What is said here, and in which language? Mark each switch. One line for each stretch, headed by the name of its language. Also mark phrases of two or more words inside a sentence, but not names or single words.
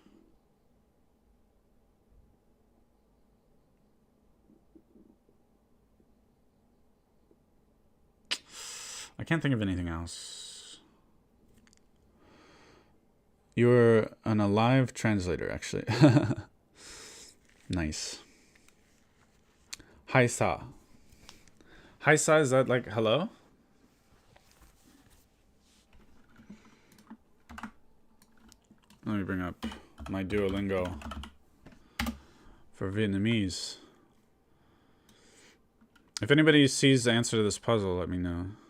English: I can't think of anything else. You're an alive translator, actually. Nice. Hi sa. Hi sa, is that like hello? Let me bring up my Duolingo for Vietnamese. If anybody sees the answer to this puzzle, let me know.